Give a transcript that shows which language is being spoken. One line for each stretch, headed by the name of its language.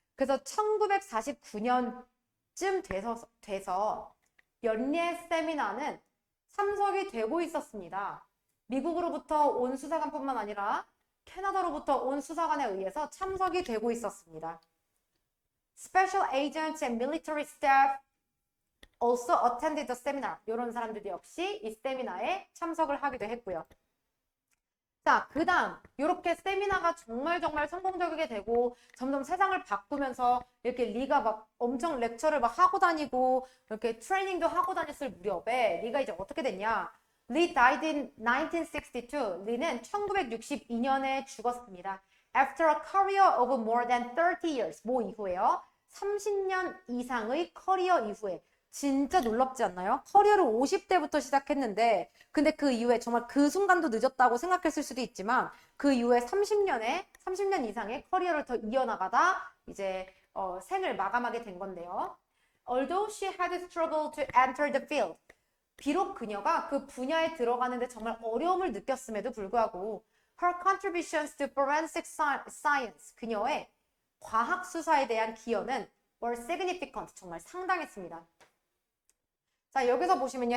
Korean: 그래서 1949년쯤 돼서 연례 세미나는 참석이 되고 있었습니다. 미국으로부터 온 수사관뿐만 아니라 캐나다로부터 온 수사관에 의해서 참석이 되고 있었습니다.
English: Special agents and military staff also attended the seminar.
Korean: 이런 사람들 역시 이 세미나에 참석을 하기도 했고요. 자, 그 다음 이렇게 세미나가 정말 성공적이게 되고 점점 세상을 바꾸면서 이렇게 리가 막 엄청 렉처를 막 하고 다니고 이렇게 트레이닝도 하고 다녔을 무렵에 리가 이제 어떻게 됐냐?
English: 리 died in 1962.
Korean: 리는 1962년에 죽었습니다.
English: After a career of more than 30 years.
Korean: 뭐 이후에요? 30년 이상의 커리어 이후에. 진짜 놀랍지 않나요? 커리어를 50대부터 시작했는데 근데 그 이후에 정말 그 순간도 늦었다고 생각했을 수도 있지만 그 이후에 30년 이상의 커리어를 더 이어나가다 이제 생을 마감하게 된 건데요.
English: Although she had struggled to enter the field.
Korean: 비록 그녀가 그 분야에 들어가는데 정말 어려움을 느꼈음에도 불구하고
English: her contributions to forensic science.
Korean: 그녀의 과학 수사에 대한 기여는
English: were significant.
Korean: 정말 상당했습니다. 자, 여기서 보시면요.